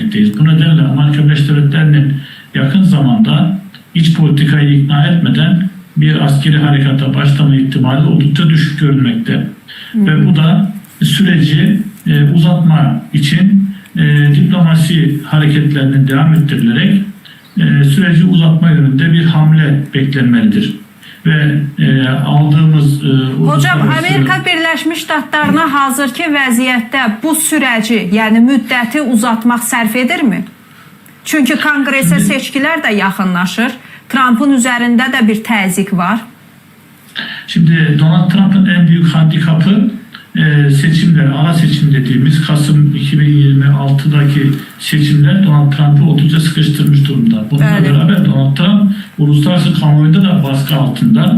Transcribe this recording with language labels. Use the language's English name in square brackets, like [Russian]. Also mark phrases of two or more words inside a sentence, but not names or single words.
[Turkish] Bu nedenle Amerika Birleşik Devletleri'nin yakın zamanda iç politikayı ikna etmeden bir askeri harekata başlama ihtimali oldukça düşük görünmekte. Ve bu da süreci uzatma için diplomasi hareketlerinin devam ettirilerek süreci uzatma yönünde bir hamle beklenmelidir. Ve aldığımız... Hocam, [Azerbaijani] Amerika Birləşmiş Ştatlarına hazırki vəziyyətdə bu süreci, yəni müddəti uzatmaq sərf edirmi? Çünki Konqresə seçkilər də yaxınlaşır. Trump'ın üzərində də bir təzyiq var. [Turkish] Şimdi Donald Trump'ın en büyük handikapı seçimler, ara seçim dediğimiz Kasım 2026'daki seçimler Donald Trump'ı oldukça sıkıştırmış durumda. Bununla beraber Donald Trump uluslararası kamuoyunda da baskı altında.